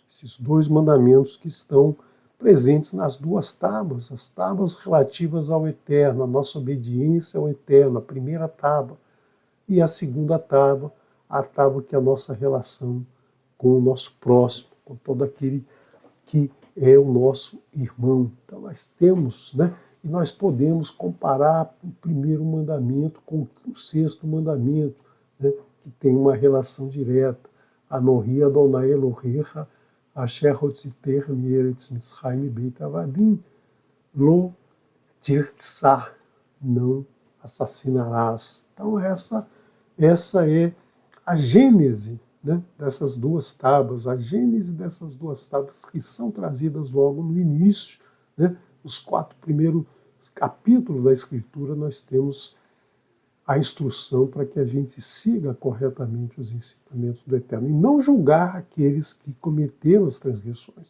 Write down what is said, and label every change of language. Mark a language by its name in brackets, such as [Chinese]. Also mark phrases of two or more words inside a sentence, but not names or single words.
[Portuguese] Esses dois mandamentos que estão presentes nas duas tábuas, as tábuas relativas ao Eterno, a nossa obediência ao Eterno, a primeira tábua, e a segunda tábua, a tábua que é a nossa relação com o nosso próximo, com todo aquele que é o nosso irmão. Então nós temos, e nós podemos comparar o primeiro mandamento com o sexto mandamento, que tem uma relação direta. [Hebrew] אנכי אדני אלהיך אשר הוצאתיך מארץ מצרים בית עבדים לא תרצח, [Portuguese] não assassinarás. Então essa é a gênese, dessas duas tábuas, a gênese dessas duas tábuas que são trazidas logo no início, os 4 primeiros capítulos da Escritura, nós temos a instrução para que a gente siga corretamente os ensinamentos do Eterno e não julgar aqueles que cometeram as transgressões.